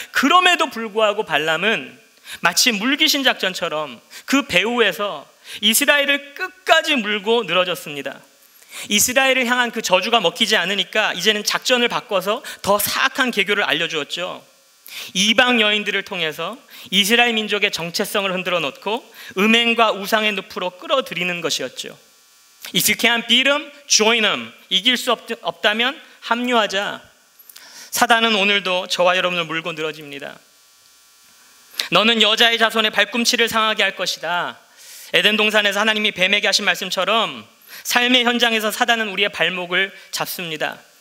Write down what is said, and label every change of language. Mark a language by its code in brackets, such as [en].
[ko] 그럼에도 불구하고 발람은 마치 물귀신 작전처럼 그 배후에서 이스라엘을 끝까지 물고 늘어졌습니다. 이스라엘을 향한 그 저주가 먹히지 않으니까 이제는 작전을 바꿔서 더 사악한 계교를 알려주었죠. 이방 여인들을 통해서 이스라엘 민족의 정체성을 흔들어 놓고 음행과 우상의 늪으로 끌어들이는 것이었죠. [en] If you can't beat them, join them. [ko] 이길 수 없다면 합류하자. 사단은 오늘도 저와 여러분을 물고 늘어집니다. 너는 여자의 자손의 발꿈치를 상하게 할 것이다. 에덴 동산에서 하나님이 뱀에게 하신 말씀처럼 삶의 현장에서 사단은 우리의 발목을 잡습니다.